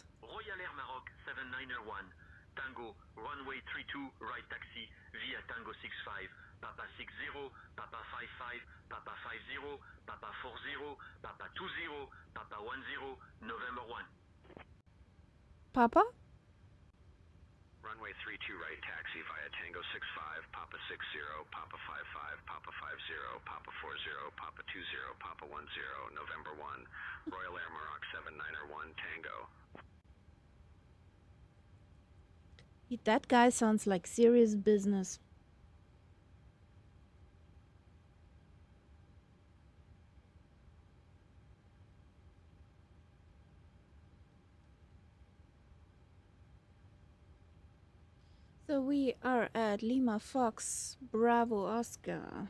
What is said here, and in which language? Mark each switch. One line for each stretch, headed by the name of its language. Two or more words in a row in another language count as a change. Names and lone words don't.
English: Royal Air Maroc 791 Tango runway 32 right taxi via Tango 65 Papa 60 Papa 55 Papa 50 Papa 40 Papa 20 Papa 10 November 1. Papa? Runway 32 32 right taxi via Tango 65, Papa 60, Papa 55, Papa 50, Papa 40, Papa 20, Papa 10, November 1, Royal Air Maroc 7901 Tango. That guy sounds like serious business. So we are at Lima Fox Bravo Oscar.